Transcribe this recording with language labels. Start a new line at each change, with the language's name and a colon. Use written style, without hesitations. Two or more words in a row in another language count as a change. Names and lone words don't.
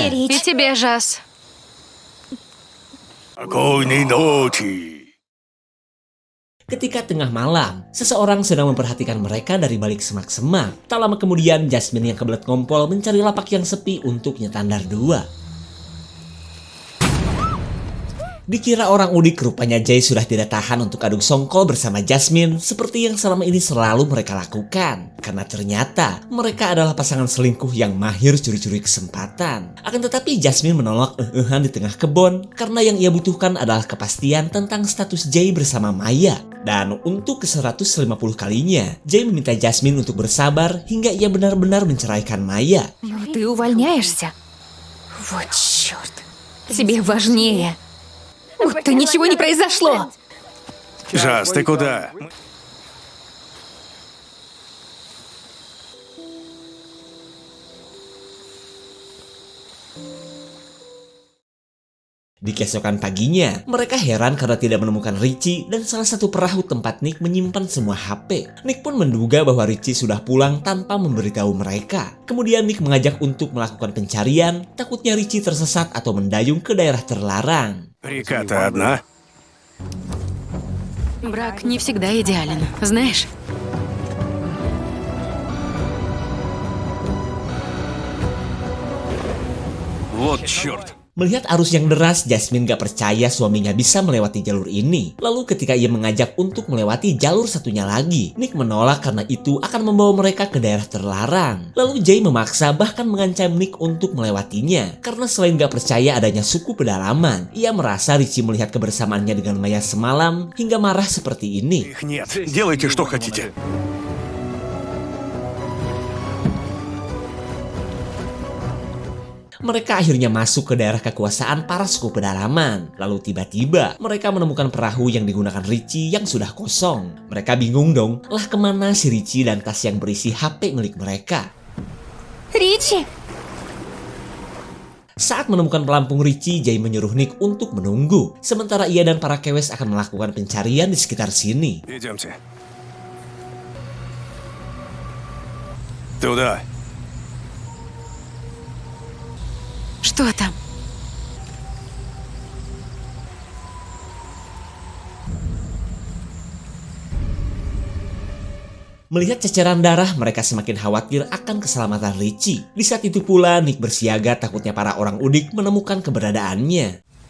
Russian: И тебе, Жас. Спокойной ночи.
Indonesian: Ketika tengah malam, seseorang sedang memperhatikan mereka dari balik semak-semak. Tak lama kemudian, Jasmine yang kebelet ngompol mencari lapak yang sepi untuk nyetandar dua. Dikira orang udik, rupanya Jay sudah tidak tahan untuk adu songkol bersama Jasmine seperti yang selama ini selalu mereka lakukan. Karena ternyata mereka adalah pasangan selingkuh yang mahir curi-curi kesempatan. Akan tetapi Jasmine menolak di tengah kebun karena yang ia butuhkan adalah kepastian tentang status Jay bersama Maya. Dan untuk ke-150 kalinya, Jay meminta Jasmine untuk bersabar hingga ia benar-benar menceraikan Maya.
Russian: Ну, ты увольняешься? Вот черт. Тебе важнее. Будто ничего не произошло. Жас, ты куда?
Indonesian: Di keesokan paginya, mereka heran karena tidak menemukan Richie dan salah satu perahu tempat Nick menyimpan semua HP. Nick pun menduga bahwa Richie sudah pulang tanpa memberitahu mereka. Kemudian Nick mengajak untuk melakukan pencarian, takutnya Richie tersesat atau mendayung ke daerah terlarang.
Russian: Река-то одна. Брак не всегда идеален, знаешь? Вот черт.
Indonesian: Melihat arus yang deras, Jasmine gak percaya suaminya bisa melewati jalur ini. Lalu ketika ia mengajak untuk melewati jalur satunya lagi, Nick menolak karena itu akan membawa mereka ke daerah terlarang. Lalu Jay memaksa bahkan mengancam Nick untuk melewatinya. Karena selain gak percaya adanya suku pedalaman, ia merasa Richie melihat kebersamaannya dengan Maya semalam hingga marah seperti ini.
Russian: Их нет. Делайте, что хотите.
Indonesian: Mereka akhirnya masuk ke daerah kekuasaan para suku pedalaman. Lalu tiba-tiba mereka menemukan perahu yang digunakan Richie yang sudah kosong. Mereka bingung dong, lah kemana si Richie dan tas yang berisi HP milik mereka. Ричи! Saat menemukan pelampung Richie, Jay menyuruh Nick untuk menunggu. Sementara ia dan para kewes akan melakukan pencarian di sekitar sini.
Russian: Идемте. Туда. Что там?
Indonesian: Melihat ceceran darah, mereka semakin khawatir akan keselamatan Richie. Di saat itu pula, Nick bersiaga takutnya para orang udik menemukan keberadaannya.